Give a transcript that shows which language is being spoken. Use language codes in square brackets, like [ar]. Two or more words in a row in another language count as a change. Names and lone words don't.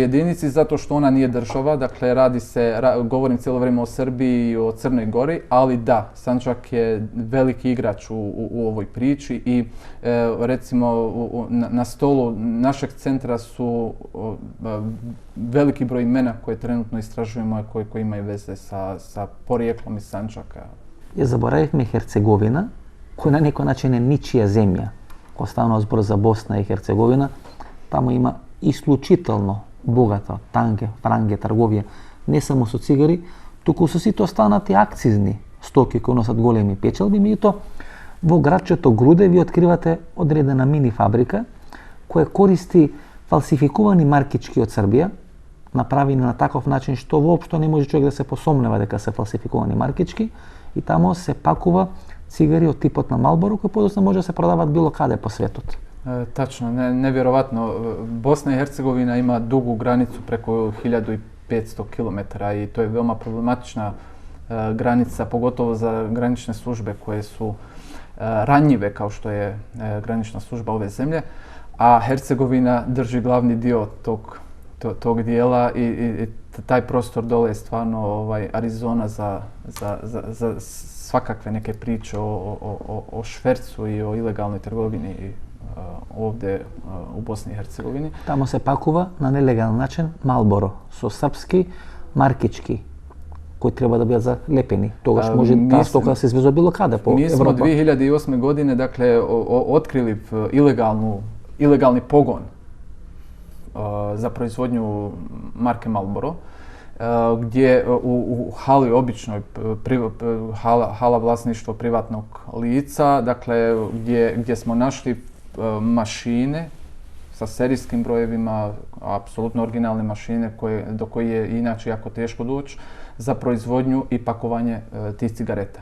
[bs] jedinici zato što ona nije država, dakle govorim cijelo vrijeme o Srbiji i o Crnoj Gori, ali da, Sanđak je veliki igrač u ovoj priči i recimo na stolu našeg centra su veliki broj imena koje trenutno istražujemo, koji imaju veze sa porijeklom iz Sanđaka. [mk] Ја заборавивме Херцеговина, која на некој начин е ничија земја. Кога станува збор за Босна и Херцеговина, таму има исклучително богата танге, франге трговија, не само со цигари, туку со сите останати акцизни стоки кои носат големи печалби. Меѓутоа, во градчето Груде ви откривате одредена мини фабрика која користи фалсификувани маркички од Србија, направени на таков начин што воопшто не може човек да се посомнева дека се фалсификувани маркички, и тамо се пакува цигари од типот на Малборо, кои подоцна може да се продават било каде по светот. [bs] Tačno, nevjerovatno. Bosna i Hercegovina ima dugu granicu preko 1500 km i to je veoma problematična granica, pogotovo za granične službe koje su ranjive kao što je granična služba ove zemlje, a Hercegovina drži glavni dio tog dijela i taj prostor dole je stvarno Arizona za svakakve neke priče o švercu i o ilegalnoj trgovini ovde u Bosni i Hercegovini. [mk] Тамо се пакува на нелегален начин Малборо со српски маркички кои треба да бидат залепени. Тогаш може таа стока да се извезува било каде по Европа. [bs] Mi smo 2008. godine dakle otkrili ilegalni pogon za proizvodnju marke Marlboro, gdje u hali običnoj, hala vlasništvo privatnog lica, dakle gdje smo našli mašine sa serijskim brojevima, apsolutno originalne mašine do koje je inače jako teško doći za proizvodnju i pakovanje tih cigareta.